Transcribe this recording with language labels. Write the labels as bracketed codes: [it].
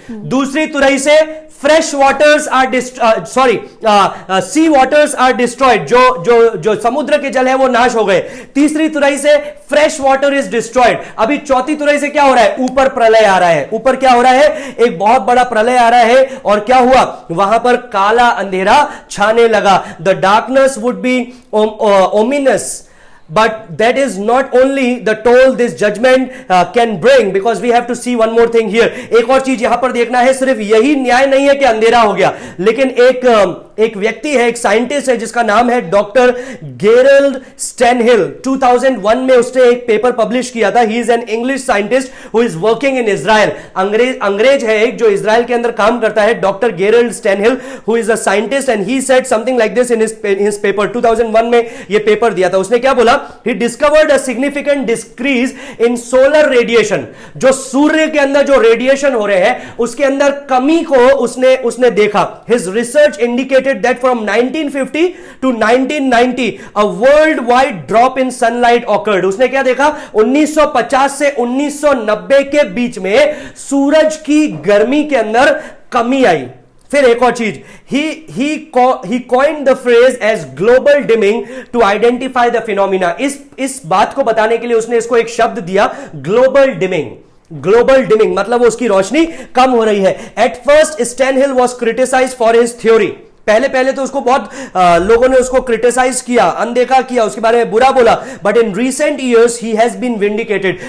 [hi] दूसरी तुरही से [en] fresh waters are sea waters are destroyed, [hi] जो समुद्र के जल है वो नाश हो गए। तीसरी तुरही से [en] Fresh water is destroyed. [hi] अभी चौथी तुरही से क्या हो रहा है? ऊपर प्रलय आ रहा है। ऊपर क्या हो रहा है? एक बहुत बड़ा प्रलय आ रहा है, और क्या हुआ? वहां पर काला अंधेरा छाने लगा। [en] The darkness would be ominous, but that is not only the toll this judgment can bring, because we have to see one more thing here. [hi] एक और चीज यहां पर देखना है, सिर्फ यही न्याय नहीं है कि अंधेरा हो गया, लेकिन एक व्यक्ति है, एक साइंटिस्ट है जिसका नाम है डॉक्टर गेरल्ड स्टैनहिल। 2001 में उसने एक पेपर पब्लिश किया था। [en] He is an English scientist who is working in Israel. [hi] अंग्रेज है एक, जो इजराइल के अंदर काम करता है, [en] Doctor Gerald Stanhill, who is a scientist, and he said something like this in his paper. [hi] 2001 में ये पेपर दिया था। उसने क्या बोला? [en] He discovered a significant decrease in solar radiation. [hi] जो सूर्य के अंदर जो रेडिएशन हो रहे हैं, उसके अंदर कमी को उसने देखा। [en] His research indicated that from 1950 to 1990 a worldwide drop in sunlight occurred. [hi] उसने क्या देखा? 1950 से 1990 के बीच में सूरज की गर्मी के अंदर कमी आई। फिर एक और चीज, [en] he coined the phrase as global dimming to identify the phenomena. [hi] इस बात को बताने के लिए उसने इसको एक शब्द दिया, ग्लोबल डिमिंग, मतलब उसकी रोशनी कम हो रही है। [en] At first Stanhill was criticised for his theory. [hi] पहले पहले तो उसको बहुत लोगों ने उसको क्रिटिसाइज किया, अनदेखा किया, उसके बारे में बुरा बोला, [en] But in recent years he has been vindicated.